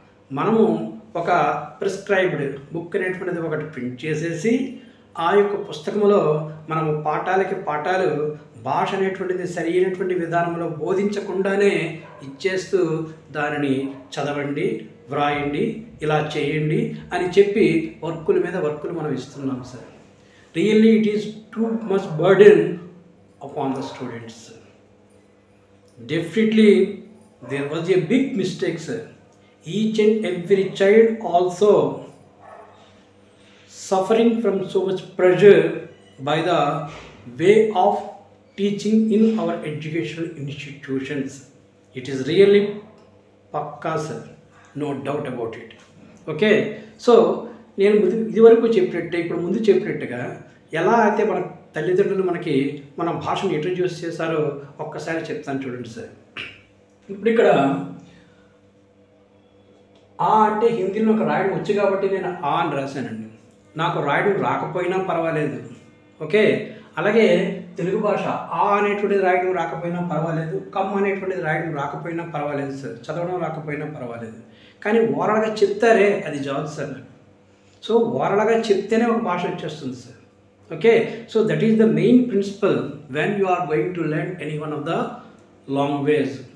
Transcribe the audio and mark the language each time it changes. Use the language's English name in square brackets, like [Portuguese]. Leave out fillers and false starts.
[Telugu] మనము ఒక prescribed book అనేటువంటిది ఒకటి ప్రింట్ చేసేసి ఆ యొక్క పుస్తకంలో మనము పాఠాలకి పాఠాలు భాష అనేటువంటిది సరైనటువంటి విధానంలో బోధించకుండానే ఇచ్చేస్తూ దానిని చదవండి, వ్రాయండి, ఇలా చేయండి అని చెప్పి వర్కుల మీద వర్కులు మనం ఇస్తున్నాం sir. [English] Really it is too much burden upon the students. Definitely there was a big mistake, sir. Each and every child also suffering from so much pressure by the way of teaching in our educational institutions. It is really pakka, sir. No doubt about it. [Telugu] Okay, so నేను ఇదివరకు చెప్పినట్టే ఇప్పుడు ముందు చెప్పినట్టుగా ఎలా అయితే మన తల్లిదండ్రులు మనకి మన భాషను ఇంట్రడ్యూస్ చేశారో ఒక్కసారి చెప్తాను చూడండి సార్. ఇప్పుడు ఇక్కడ ఆ అంటే హిందీలో ఒక రాయడం వచ్చు కాబట్టి నేను ఆ అని రాశానండి. నాకు రాయడం రాకపోయినా పర్వాలేదు. ఓకే, అలాగే తెలుగు భాష ఆ అనేటువంటిది రాయడం రాకపోయినా పర్వాలేదు, కమ్ అనేటువంటిది రాయడం రాకపోయినా పర్వాలేదు సార్, చదవడం రాకపోయినా పర్వాలేదు. కానీ ఓరల్గా చెప్తారే అది జాబ్ సార్. సో ఓరల్గా చెప్తేనే ఒక భాష వచ్చేస్తుంది sir. [English] Okay, so that is the main principle when you are going to learn any one of the language.